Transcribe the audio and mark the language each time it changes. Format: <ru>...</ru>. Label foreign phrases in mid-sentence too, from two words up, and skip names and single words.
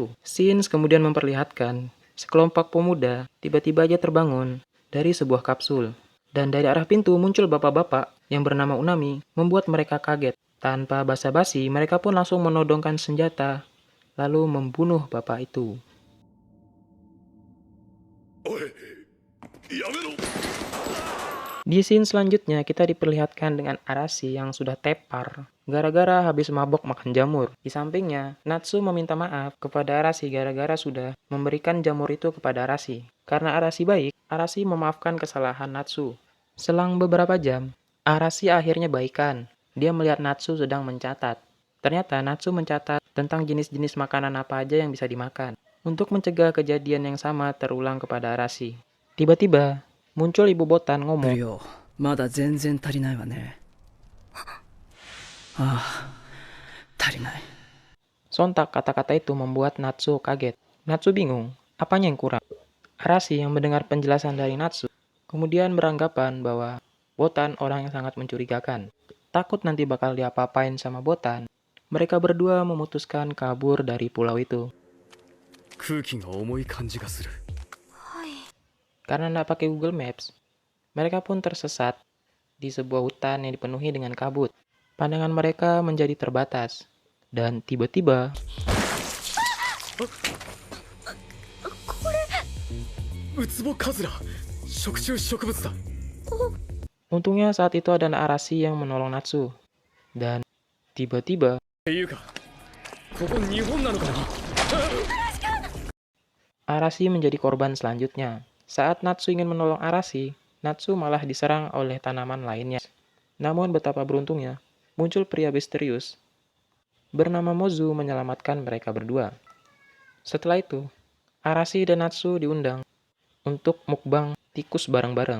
<id>Scenes kemudian memperlihatkan sekelompok pemuda tiba-tiba aja terbangun dari sebuah kapsul. Dan dari arah pintu muncul bapak-bapak yang bernama Unami, membuat mereka kaget. Tanpa basa-basi, mereka pun langsung menodongkan senjata, lalu membunuh bapak itu.</id> <ja>おいやめろ</ja> <id>Di scene selanjutnya, kita diperlihatkan dengan Arashi yang sudah tepar gara-gara habis mabok makan jamur. Di sampingnya, Natsu meminta maaf kepada Arashi gara-gara sudah memberikan jamur itu kepada Arashi. Karena Arashi baik, Arashi memaafkan kesalahan Natsu. Selang beberapa jam, Arashi akhirnya baikan. Dia melihat Natsu sedang mencatat. Ternyata Natsu mencatat tentang jenis-jenis makanan apa aja yang bisa dimakan, untuk mencegah kejadian yang sama terulang kepada Arashi. Tiba-tiba, muncul ibu Botan る ngomong,</id> <ja>よまだ全然足りないわねああ足りない</ja> <id>Sontak kata-kata itu membuat Natsu kaget. Natsu bingung, apanya yang kurang? Arashi yang mendengar penjelasan dari Natsu, kemudian beranggapan bahwa Botan orang yang sangat mencurigakan. Takut nanti bakal diapa-apain sama Botan, mereka berdua memutuskan kabur dari pulau itu.</id> <ja>空気が重い感じがする</ja> <id>Karena tidak pakai Google Maps, mereka pun tersesat di sebuah hutan yang dipenuhi dengan kabut. Pandangan mereka menjadi terbatas. Dan tiba-tiba,</id> <ja>ウツボカズラ食虫植物だ</ja> <id>untungnya saat itu ada Arashi yang menolong Natsu. Dan tiba-tiba,</id> <ja>っていうかここ日本なのかな</ja> <id>Arashi menjadi korban selanjutnya. Saat Natsu ingin menolong Arashi, Natsu malah diserang oleh tanaman lainnya. Namun betapa beruntungnya, muncul pria misterius bernama Mozu menyelamatkan mereka berdua. Setelah itu, Arashi dan Natsu diundang untuk mukbang tikus bareng-bareng.</id>